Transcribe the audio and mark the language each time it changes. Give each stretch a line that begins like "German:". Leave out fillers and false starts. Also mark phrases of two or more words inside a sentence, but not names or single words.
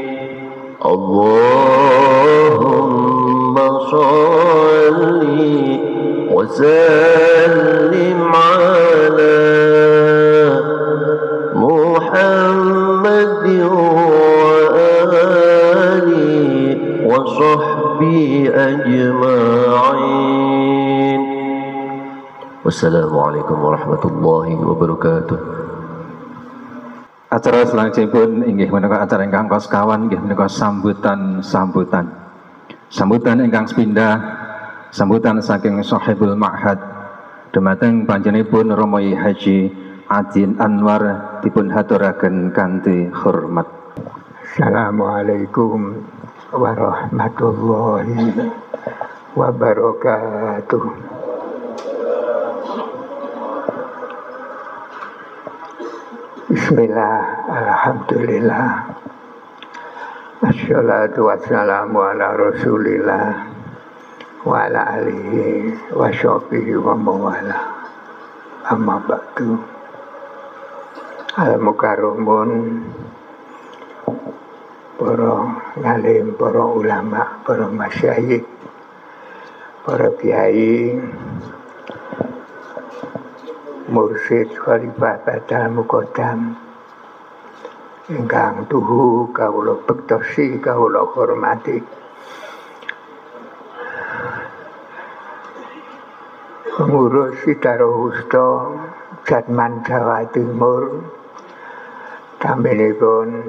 Arabic: اللهم صل وسلم على محمد وآله وصحبه أجمعين والسلام عليكم ورحمة الله وبركاته.
Javanese: Acara selanjutipun inggih menika acara ingkang kos kawan inggih menika sambutan ingkang sepindah sambutan saking Sahibul Ma'had dumateng panjenenganipun Romo Haji Adin Anwar dipun haturaken kanthi hormat.
Arabic: السلام عليكم ورحمة الله وبركاته. بسم الله، الحمد لله، الصلاة والسلام على رسول الله وعلى آله وصحبه ومن والاه أما بعد.
Javanese: Al-mukarramun, para ngalim, para ulama, para masyayikh, para kiai, mursyid khalifah badal muqaddam ingkang tuhu kawula bektosi kawula hormati, pengurus Sidarohusta Jatman Jawa Timur, tampilipun